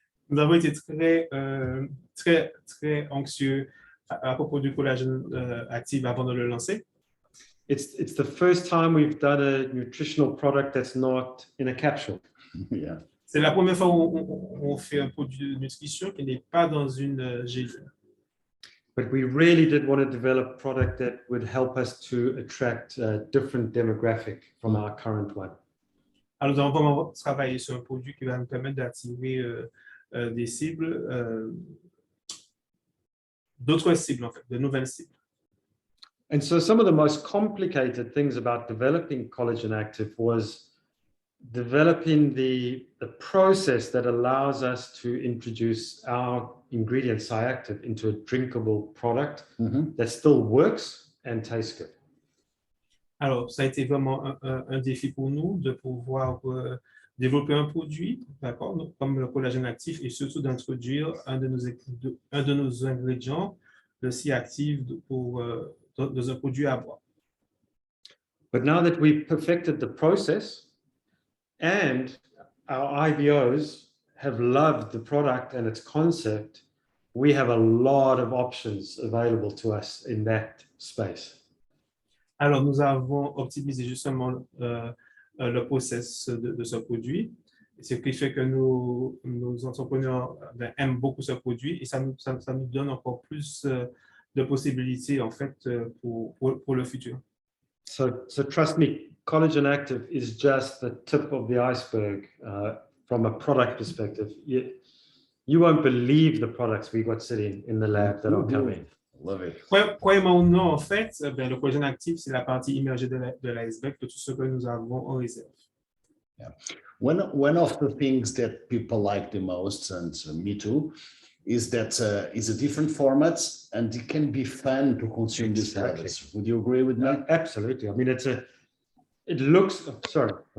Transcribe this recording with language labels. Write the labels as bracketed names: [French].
[French] Nous avons été très anxieux à propos du Collagen Active avant de le lancer. [English] It's the first time we've done a nutritional product that's not in a capsule. [French] C'est la première fois où on fait un produit de nutrition qui n'est pas dans une gélule. [English] But we really did want to develop a product that would help us to attract a different demographic from our current one. [French] Alors, nous allons vraiment travailler sur un produit qui va nous permettre d'attirer des cibles, d'autres cibles en fait, de nouvelles cibles. [English] And so some of the most complicated things about developing Collagen Active was developing the process that allows us to introduce our ingredient Cyactive into a drinkable product that still works and tastes good. [French] Alors, ça a été vraiment un défi pour nous de pouvoir développer un produit, d'accord, comme le collagène actif, et surtout d'introduire un de nos ingrédients, le Cyactive, dans un produit à boire. [English] But now that we've perfected the process and our IBOs have loved the product and its concept, we have a lot of options available to us in that space. [French] Alors, nous avons optimisé justement le process de ce produit, ce qui fait que nos entrepreneurs aiment beaucoup ce produit et ça nous donne encore plus de possibilités en fait pour le futur. [English] So trust me, Collagen Active is just the tip of the iceberg from a product perspective. You won't believe the products we got sitting in the lab that are coming. Love it. [French] Croyez-moi ou non, en fait, le collagène actif, c'est la partie immergée de l'iceberg de tout ce que nous avons en réserve. [English] Yeah. One of the things that people like the most, and me too, is that it's a different format and it can be fun to consume these products. Would you agree with me? Absolutely. I mean, it looks, sorry.